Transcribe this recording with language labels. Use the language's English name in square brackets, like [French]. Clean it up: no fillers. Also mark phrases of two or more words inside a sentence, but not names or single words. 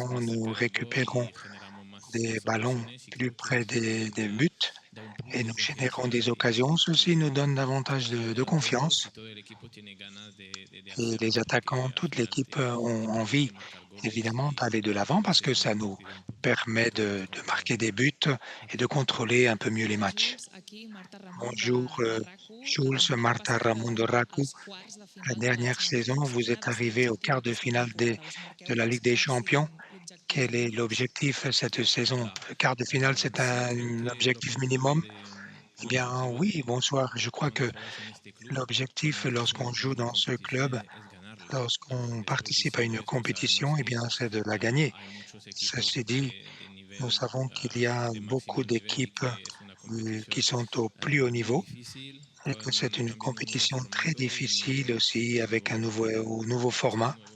[French] Nous récupérons des ballons plus près des buts et nous générons des occasions. Ceci nous donne davantage de confiance et les attaquants, toute l'équipe, ont envie évidemment d'aller de l'avant parce que ça nous permet de marquer des buts et de contrôler un peu mieux les matchs. [Catalan] Jules, aquí Marta Ramon [French] Bonjour, [Catalan] de RACU. [French] Jules, [Catalan] L'any [French] Marta [Catalan] passat [French] Ramon de Raku. [Catalan] als quarts de [French] La [Catalan] final de la [French] dernière saison, [Catalan] Champions [French] vous êtes [Catalan] quins [French] arrivé au [Catalan] l'objectiu [French] quart de [Catalan] d'aquesta [French] finale [Catalan] temporada? Us marqueu [French] de la Ligue [Catalan] quants [French] des [Catalan] quarts [French] Champions. [Catalan] siguin l'objectiu [French] Quel est [Catalan] màxim? [French] l'objectif cette saison? Quart de finale, c'est un objectif minimum? Eh bien, oui, bonsoir. Je crois que l'objectif lorsqu'on joue dans ce club, lorsqu'on participe à une compétition, eh bien, c'est de la gagner. Ceci dit, nous savons qu'il y a beaucoup d'équipes qui sont au plus haut niveau et que c'est une compétition très difficile aussi avec un nouveau format.